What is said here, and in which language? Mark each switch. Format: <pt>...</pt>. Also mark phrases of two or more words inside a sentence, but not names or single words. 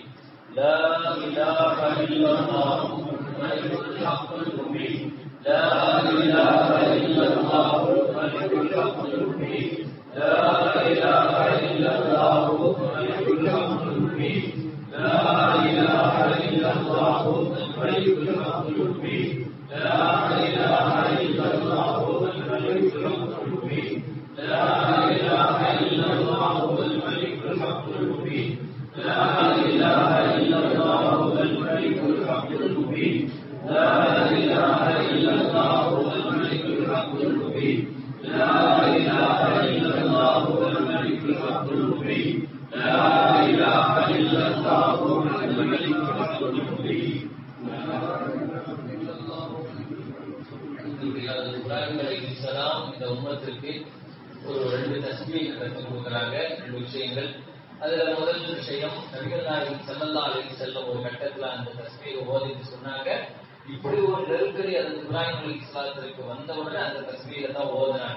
<ar>لا إله إلا الله الملك الحق المبين. لا إله إلا الله الملك الحق المبين. لا إله إلا الله الملك الحق المبين. لا إله إلا الله الملك الحق المبين. لا إله إلا الله الملك الحق المبين. لا إله إلا الله الملك الحق المبين. لا إله إلا الله الملك الحق المبين. لا إله إلا الله الملك الحق المبين. لا إله إلا الله الملك الحق المبين. لا إله إلا الله الملك الحق المبين.</ar> <ta>இப்ராஹிம் அலைஹிஸ்ஸலாம் இந்த உம்மத்திற்கு ஒரு 2 தஸ்பீஹ் கற்றுக் கொடுக்குறாங்க. 2 விஷயங்கள். அதுல முதல் விஷயம், நபிகள் நாயகம்</ta> <ar>صلى الله عليه وسلم</ar> <ta>ஒரு கட்டத்துல அந்த தஸ்பீஹை ஓதிட்டு சொன்னாங்க, இப்படி ஒரு நெருக்கடி அந்த இப்ராஹிம் அலைஹிஸ்ஸலாத்திற்கு வந்த உடனே அந்த தஸ்பீஹை தான் ஓதுனாங்க.</ta>